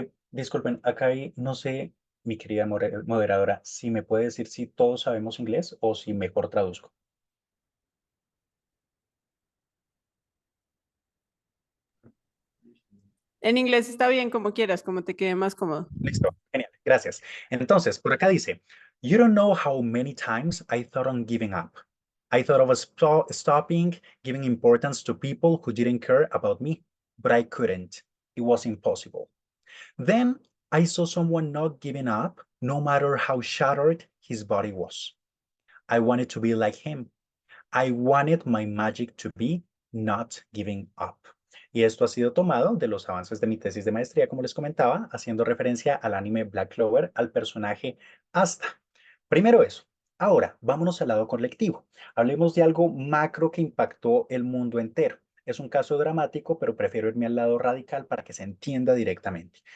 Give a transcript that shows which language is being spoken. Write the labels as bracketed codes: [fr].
[es] Disculpen, acá hay, no sé, mi querida moderadora, si me puede decir si todos sabemos inglés o si mejor traduzco. En inglés está bien, como quieras, como te quede más cómodo. Listo, genial, gracias. Entonces, por acá dice, [en] You don't know how many times I thought on giving up. I thought of stopping giving importance to people who didn't care about me, but I couldn't. It was impossible. Then I saw someone not giving up, no matter how shattered his body was. I wanted to be like him. I wanted my magic to be not giving up. [es] Y esto ha sido tomado de los avances de mi tesis de maestría, como les comentaba, haciendo referencia al anime Black Clover, al personaje Asta. Primero eso. Ahora, vámonos al lado colectivo. Hablemos de algo macro que impactó el mundo entero. Es un caso dramático, pero prefiero irme al lado radical para que se entienda directamente.